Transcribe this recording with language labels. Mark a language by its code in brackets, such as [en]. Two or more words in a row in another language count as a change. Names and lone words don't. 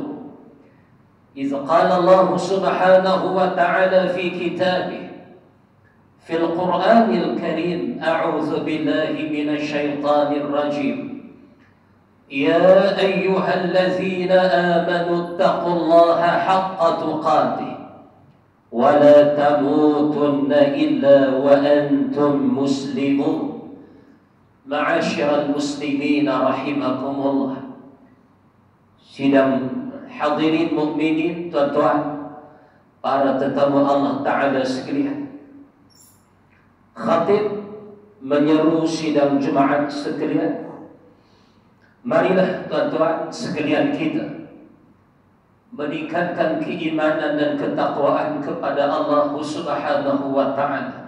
[ar] إذ قال الله سبحانه وتعالى في كتابه في القرآن الكريم: أعوذ بالله من الشيطان الرجيم. يا أيها الذين آمنوا اتقوا الله حق تقاته ولا تموتن إلا وأنتم مسلمون. معاشر المسلمين رحمكم الله. [ms] Sidang hadirin mukminin, tuan-tuan, para tetamu [ar] الله تعالى [ms] sekalian. Khatib menyeru sidang Jumaat sekalian. Marilah tuan-tuan sekalian kita meningkatkan keimanan dan ketakwaan kepada Allah [ar] سبحانه وتعالى.